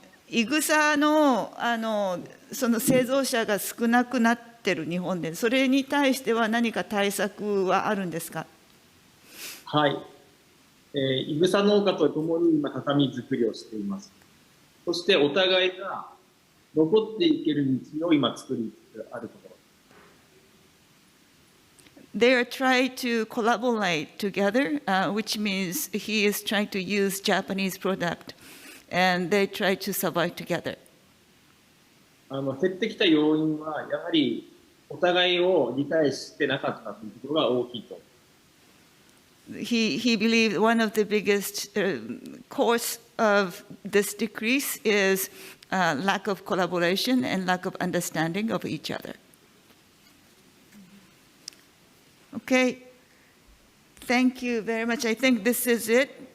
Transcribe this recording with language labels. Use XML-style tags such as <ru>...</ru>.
<ja>イグサのその製造者が少なくなってる日本で、それに対しては何か対策はあるんですか？はい、いぐさ農家とともに今畳作りをしています。そしてお互いが残っていける道を今作りつつあるところ。</ja> <en>They are trying to collaborate together, which means he is trying to use Japanese product and they try to survive together.</en> <ja>減ってきた要因は、やはりお互いを理解してなかったというところが大きいと。</ja> <en>He believed one of the biggest cause of this decrease is lack of collaboration and lack of understanding of each other. Okay, thank you very much. I think this is it.</en>